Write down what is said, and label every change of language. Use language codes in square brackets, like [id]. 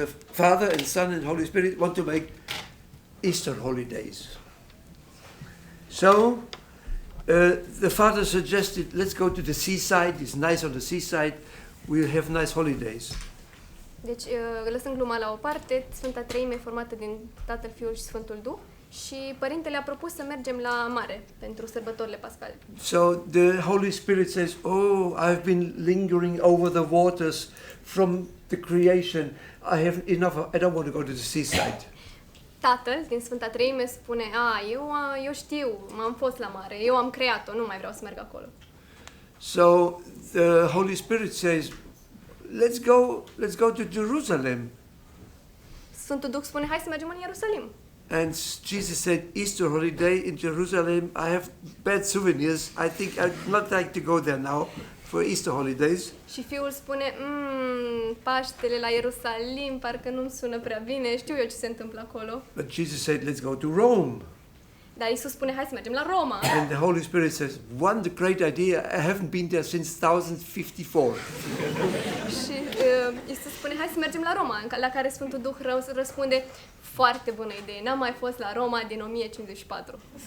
[en] Father and Son and Holy Spirit want to make Easter holidays. So the Father suggested, let's go to the seaside. It's nice on the seaside. We'll have nice holidays. [ro] Deci, lăsând gluma la o parte, Sfânta Treime e formată din Tatăl, Fiul și Sfântul Duh și Părintele a propus să mergem la mare pentru sărbătorile pascale. [en] So the Holy Spirit says, oh, I've been lingering over the waters from the creation. I have enough. I don't want to go to the seaside. [ro] Tatăl din Sfânta Treime spune, eu știu, m-am fost la mare, eu am creat-o, nu mai vreau să merg acolo. [en] So the Holy Spirit says, let's go to Jerusalem. [ro] Sfântul Duh spune, hai să mergem în Ierusalim. [en] And Jesus said, Easter holiday in Jerusalem, I have bad souvenirs. I think I'd not like to go there now for Easter holidays. [ro] Și fiul spune, Paștele la Ierusalim, parcă nu-mi sună prea bine, știu eu ce se întâmplă acolo. [en] But Jesus said, let's go to Rome. [ro] Dar Iisus spune, hai să mergem la Roma. [en] And the Holy Spirit says, one great idea, I haven't been there since 1054. [ro] Și Iisus spune, hai să mergem la Roma, la care Sfântul Duh răspunde, foarte bună idee, n-am mai fost la Roma din 1054.